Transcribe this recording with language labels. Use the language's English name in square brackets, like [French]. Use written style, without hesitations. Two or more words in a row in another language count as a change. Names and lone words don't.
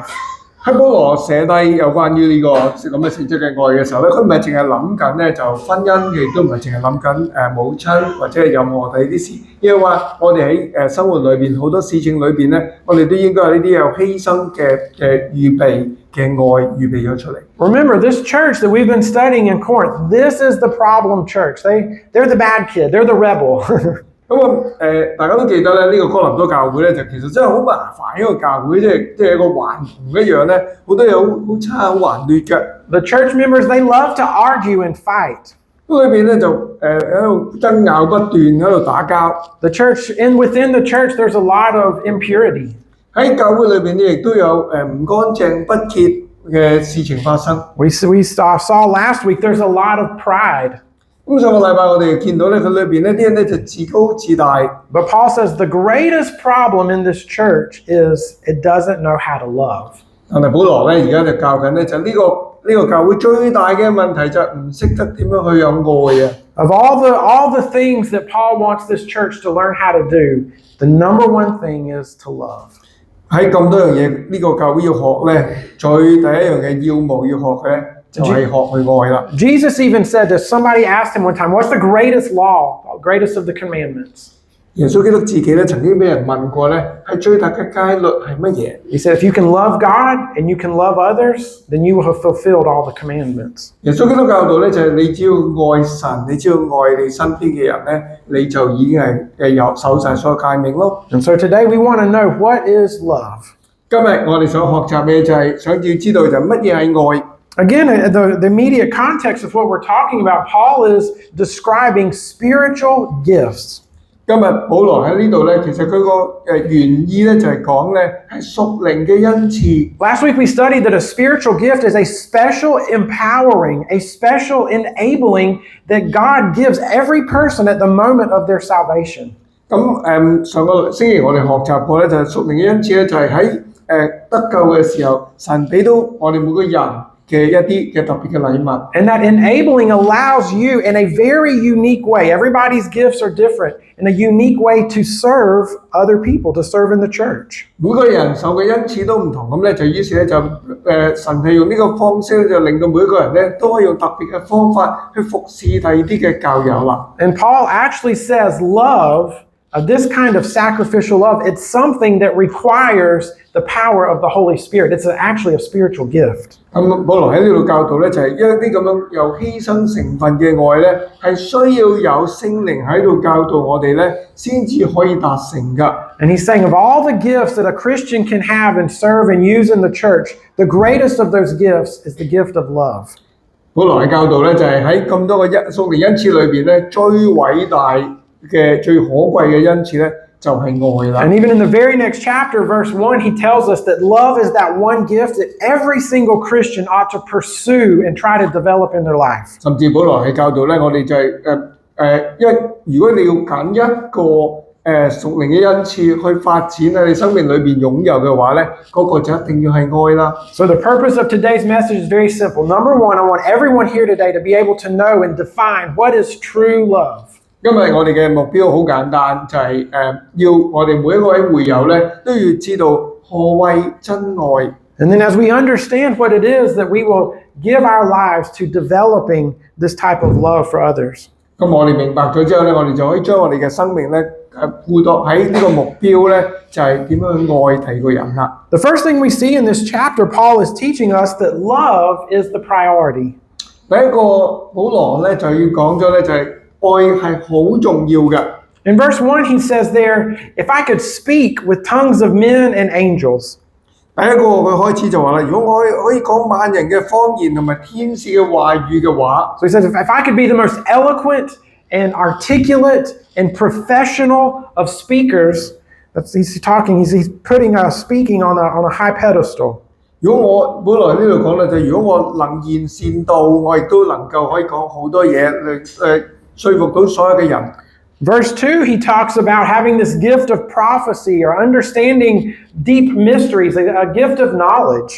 [Cantonese] 喺保羅寫低有關於呢個咁嘅性質嘅愛嘅時候咧，佢唔係淨係諗緊咧就婚姻，亦都唔係淨係諗緊母親或者係任何第啲事，因為話我哋喺生活裏邊好多事情裏邊咧，我哋都應該有呢啲有犧牲嘅預備嘅愛預備咗出嚟。 [English] Remember, this church that we've been studying in Corinth, this is the problem church. They're the bad kid. They're the rebel. [Cantonese] 咁大家都記得咧，呢個哥林多教會咧，就其實真係好麻煩一個教會，即係一個環同一樣咧，好多嘢好差好頑劣嘅。 [English] The church members, they love to argue and fight. [Cantonese] 咁裏邊咧就喺度爭拗不斷，喺度打交。 [English] The church, within the church, there's a lot of impurity. [Cantonese] 喺教會裏邊咧，亦都有唔乾淨不潔嘅事情發生。 [English] We saw last week, there's a lot of pride. [Cantonese] 咁上個禮拜我哋見到咧，佢裏邊呢啲人咧就自高自大。 [English] But Paul says the greatest problem in this church is it doesn't know how to love. [Cantonese] 但係保羅咧而家就教緊咧，就呢個教會最大嘅問題就係唔識得點樣去有愛啊！ [English] Of all the things that Paul wants this church to learn how to do, the number one thing is to love. [Cantonese] 喺咁多樣嘢，呢個教會要學咧，最第一樣嘅要務要學嘅咧，就係學去愛啦。 [English] Jesus even said this. Somebody asked him one time, what's the greatest law, greatest of the commandments? [Cantonese] 耶穌基督自己咧曾經俾人問過咧，係最大嘅戒律係乜嘢？ [English] He said, if you can love God and you can love others, then you will have fulfilled all the commandments. [Cantonese] 耶穌基督教導咧就係你只要愛神，你只要愛你身邊嘅人咧，你就已經係有守晒所有誡命咯。 [English] And so today we want to know, what is love? [Cantonese] 今日我哋想學習嘅就係想要知道就係乜嘢係愛。 [English] Again, the immediate context of what we're talking about, Paul is describing spiritual gifts. [Cantonese] 今日保羅喺呢度咧，其實佢個原意咧就係講咧係屬靈嘅恩賜。 [English] Last week we studied that a spiritual gift is a special empowering, a special enabling that God gives every person at the moment of their salvation. [Cantonese] 咁上個星期我哋學習過咧，就係屬靈嘅恩賜咧，就係喺得救嘅時候，神俾到我哋每個人嘅一啲嘅特別嘅禮物。 [English] And that enabling allows you in a very unique way. Everybody's gifts are different. In a unique way to serve other people, to serve in the church. [Cantonese] 每個人受嘅恩賜都唔同，咁咧就於是咧就神係用呢個方式咧，就令到每個人咧都可以用特別嘅方法去服侍第二啲嘅教友啦。 [English] And Paul actually says love, this kind of sacrificial love, it's something that requires the power of the Holy Spirit. It's actually a spiritual gift. [Cantonese] 咁保羅喺呢度教導咧，就係一啲咁樣有犧牲成分嘅愛咧，係需要有聖靈喺度教導我哋咧，先至可以達成㗎。 [English] And he's saying of all the gifts that a Christian can have and serve and use in the church, the greatest of those gifts is the gift of love. [Cantonese] 保羅嘅教導咧，就係喺咁多個屬靈恩賜裏邊咧，最偉大嘅、最可貴嘅恩賜咧，就係愛啦。 [English] And even in the very next chapter, verse 1, he tells us that love is that one gift that every single Christian ought to pursue and try to develop in their life. [Cantonese] 甚至保羅係教導咧，我哋就係如果你要揀一個屬靈嘅恩賜去發展喺你生命裏邊擁有嘅話咧，嗰個就一定要係愛啦。 [English] So the purpose of today's message is very simple. Number one, I want everyone here today to be able to know and define what is true love. [Cantonese] 因為我哋嘅目標好簡單，就係要我哋每一位會友咧都要知道何謂真愛。 [English] And then as we understand what it is, that we will give our lives to developing this type of love for others. [Cantonese] 咁我哋明白咗之後咧，我哋就可以將我哋嘅生命咧附託喺呢個目標咧，就係點樣去愛第二個人啦。 [English] The first thing we see in this chapter, Paul is teaching us that love is the priority. [Cantonese] 第一個保羅咧就要講咗咧，就係愛係好重要嘅。 [English] In verse 1, he says there, if I could speak with tongues of men and angels. [Cantonese] 第一個佢開始就話啦，如果我可以講萬人嘅方言同埋天使嘅話語嘅話， [English] So he says, if I could be the most eloquent and articulate and professional of speakers, he's putting speaking on a high pedestal. [Cantonese] 如果我本來呢度講咧，就如果我能言善道，我亦都能夠可以講好多嘢嚟說服到所有嘅人。 [English] Verse 2, he talks about having this gift of prophecy or understanding deep mysteries, a gift of knowledge.